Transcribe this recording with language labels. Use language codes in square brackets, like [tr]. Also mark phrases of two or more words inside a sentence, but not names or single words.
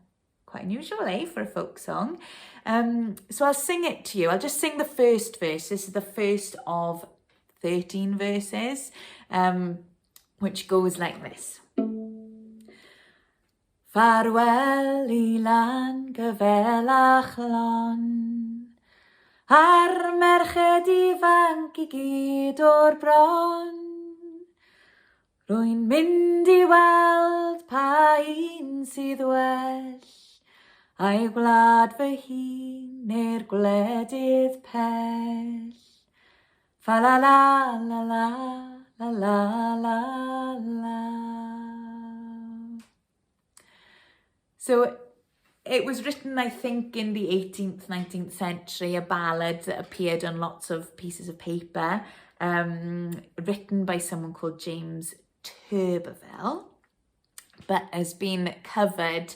[en] Quite unusual, eh, for a folk song. So I'll sing it to you. I'll just sing the first verse. This is the first of 13 verses, which goes like this. [cy] Farewell I Llangavelach Lon, ar merched ifanc I gyd o'r bron. Rwy'n mynd I weld pa un sydd well, a'i gwlad fy hun neu'r gwledydd pell. Fa la la la la la la la la. [en] So it was written, I think, in the 18th, 19th century, a ballad that appeared on lots of pieces of paper, written by someone called James Turberville, but has been covered.